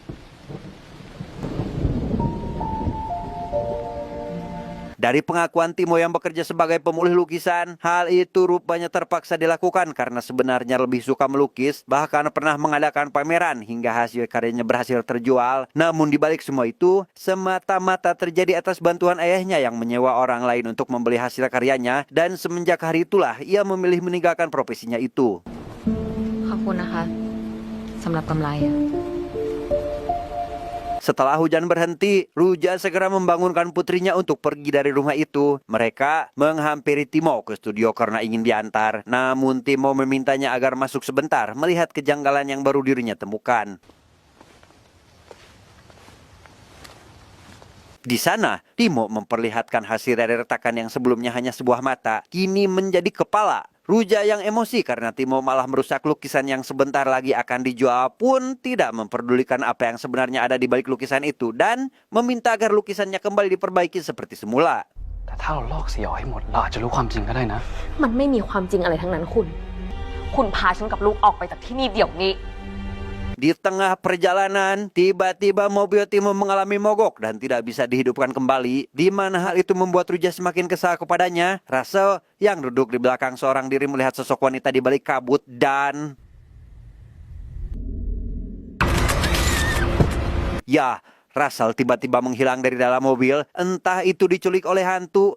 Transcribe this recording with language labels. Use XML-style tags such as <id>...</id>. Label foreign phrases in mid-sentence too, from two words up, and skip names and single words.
<id>Dari pengakuan Timo yang bekerja sebagai pemulih lukisan, hal itu rupanya terpaksa dilakukan karena sebenarnya lebih suka melukis, bahkan pernah mengadakan pameran hingga hasil karyanya berhasil terjual. Namun dibalik semua itu, semata-mata terjadi atas bantuan ayahnya yang menyewa orang lain untuk membeli hasil karyanya, dan semenjak hari itulah ia memilih meninggalkan profesinya itu.</id> <th>ขอบคุณนะคะสำหรับกำไรอะ</th> <id>Setelah hujan berhenti, Ruja segera membangunkan putrinya untuk pergi dari rumah itu. Mereka menghampiri Timo ke studio karena ingin diantar. Namun Timo memintanya agar masuk sebentar melihat kejanggalan yang baru dirinya temukan. Di sana, Timo memperlihatkan hasil dari retakan yang sebelumnya hanya sebuah mata, kini menjadi kepala. Ruja yang emosi karena Timo malah merusak lukisan yang sebentar lagi akan dijual pun tidak memperdulikan apa yang sebenarnya ada di balik lukisan itu dan meminta agar lukisannya kembali diperbaiki seperti semula.</id> <th>แต่ถ้าเราลอกสีออกให้หมดเราอาจจะรู้ความจริงก็ได้นะ มันไม่มีความจริงอะไรทั้งนั้นคุณ คุณพาฉันกับลูกออกไปจากที่นี่เดี๋ยวนี้</th> <id>Di tengah perjalanan, tiba-tiba mobil Timo mengalami mogok dan tidak bisa dihidupkan kembali, di mana hal itu membuat Ruja semakin kesal kepadanya. Russell yang duduk di belakang seorang diri melihat sosok wanita di balik kabut dan... Ya, Russell tiba-tiba menghilang dari dalam mobil, entah itu diculik oleh hantu.</id>